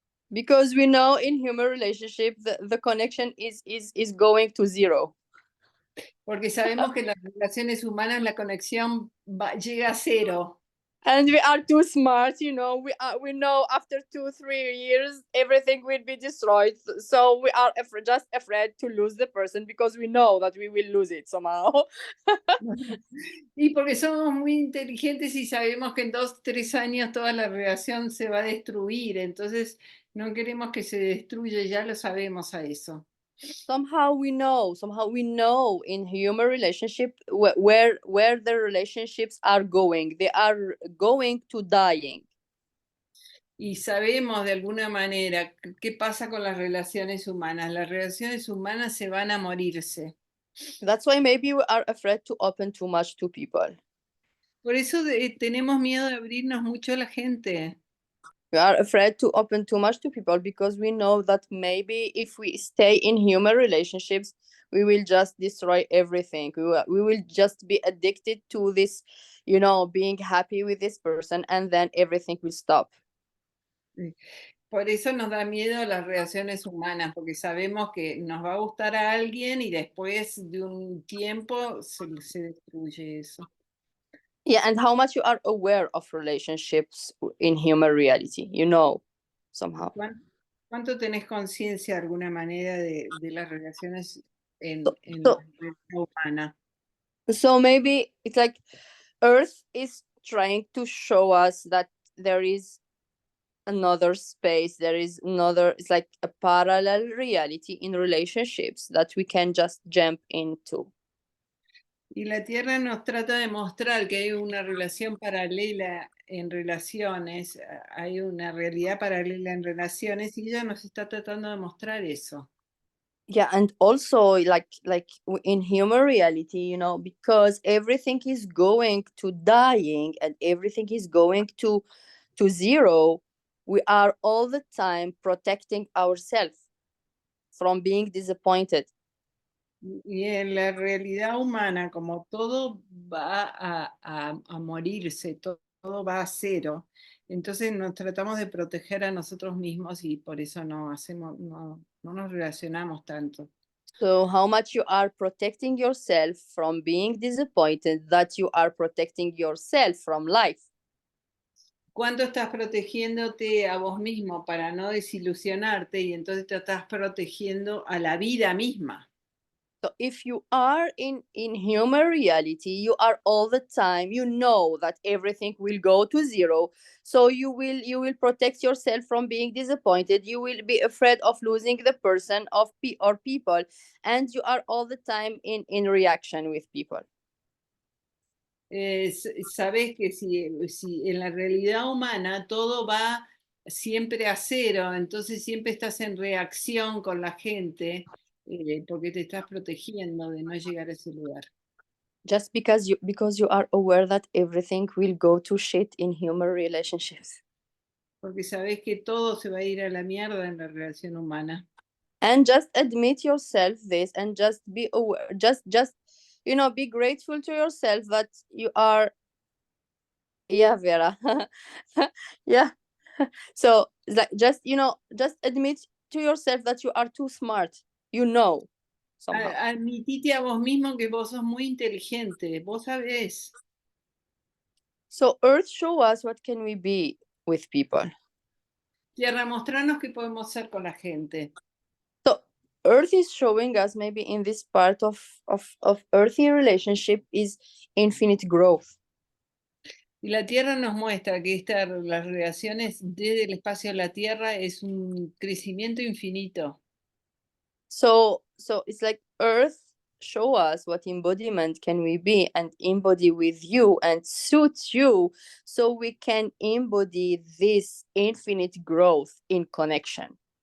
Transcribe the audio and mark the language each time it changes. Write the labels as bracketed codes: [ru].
[en] Because we know in human relationship the connection is going to zero. [es] Porque sabemos que en las relaciones humanas la conexión llega a cero. [en] And we are too smart, we know after 2-3 years everything will be destroyed, so we are just afraid to lose the person because we know that we will lose it somehow. [es] Y porque somos muy inteligentes y sabemos que en 2-3 años toda la relación se va a destruir, entonces no queremos que se destruya, ya lo sabemos a eso. [en] Somehow we know in human relationship where the relationships are going. They are going to dying. [es] Y sabemos de alguna manera qué pasa con las relaciones humanas. Las relaciones humanas se van a morirse. [en] That's why maybe we are afraid to open too much to people. [es] Por eso tenemos miedo de abrirnos mucho a la gente. [en] We are afraid to open too much to people because we know that maybe if we stay in human relationships, we will just destroy everything. We will just be addicted to this, being happy with this person, and then everything will stop. [es] Por eso nos da miedo las relaciones humanas, porque sabemos que nos va a gustar a alguien y después de un tiempo se destruye eso. [en] Yeah, and how much you are aware of relationships in human reality, somehow. [es] ¿Cuánto tenés conciencia de alguna manera de las relaciones [en] So, [es] en la [en] so, [es] vida humana? [en] so maybe it's like Earth is trying to show us that there is another space, there is another, it's like a parallel reality in relationships that we can just jump into. [es] Y la Tierra nos trata de mostrar que hay una relación paralela en relaciones, hay una realidad paralela en relaciones y ella nos está tratando de mostrar eso. [en] Yeah, and also in human reality, because everything is going to dying and everything is going to zero, we are all the time protecting ourselves from being disappointed. [es] Y en la realidad humana, como todo va a morirse, todo va a cero, entonces nos tratamos de proteger a nosotros mismos y por eso no nos relacionamos tanto. [en] So how much you are protecting yourself from being disappointed, that you are protecting yourself from life. [es] ¿Cuánto estás protegiéndote a vos mismo para no desilusionarte y entonces te estás protegiendo a la vida misma? [en] So if you are in human reality, you are all the time, you know that everything will go to zero. So you will protect yourself from being disappointed. You will be afraid of losing the person or people, and you are all the time in reaction with people. [es] Sabés que si en la realidad humana todo va siempre a cero, entonces siempre estás en reacción con la gente porque te estás protegiendo de no llegar a ese lugar. [en] Just because you are aware that everything will go to shit in human relationships. [es] Porque sabés que todo se va a ir a la mierda en la relación humana. [en] And just admit yourself this and just be aware, just be grateful to yourself that you are. Yeah, Vera. Yeah. So it's like just admit to yourself that you are too smart, somehow. [es] Admitite a vos mismo que vos sos muy inteligente, vos sabés. [en] So Earth, show us what can we be with people. [es] Tierra, mostranos qué podemos hacer con la gente. [en] So Earth is showing us, maybe in this part of earthy relationship, is infinite growth. [es] Y la Tierra nos muestra que las relaciones desde el espacio a la Tierra es un crecimiento infinito. [en] So it's like Earth, show us what embodiment can we be and embody with you and suit you, so we can embody this infinite growth in connection.